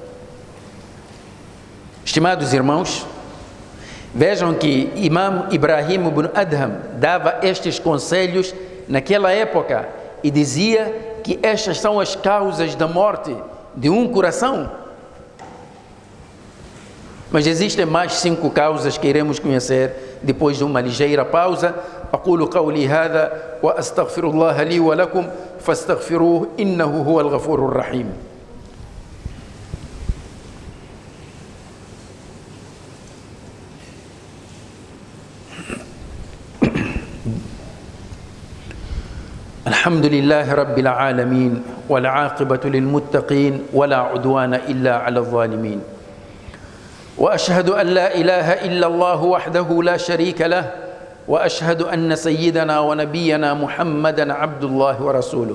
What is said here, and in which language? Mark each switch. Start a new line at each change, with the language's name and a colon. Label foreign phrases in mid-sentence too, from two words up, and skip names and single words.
Portuguese: Estimados irmãos, vejam que Imam Ibrahim ibn Adham dava estes conselhos naquela época e dizia que estas são as causas da morte de um coração. Mas existem mais 5 causas que iremos conhecer depois de uma ligeira pausa.
Arabic: أقول قولي هذا وأستغفر الله لي ولكم فاستغفروه إنه هو الغفور الرحيم. الحمد لله رب العالمين والعاقبة للمتقين ولا عدوان إلا على الظالمين وأشهد أن لا إله إلا الله وحده لا شريك له وأشهد أن سيدنا ونبينا محمدا عبد الله ورسوله.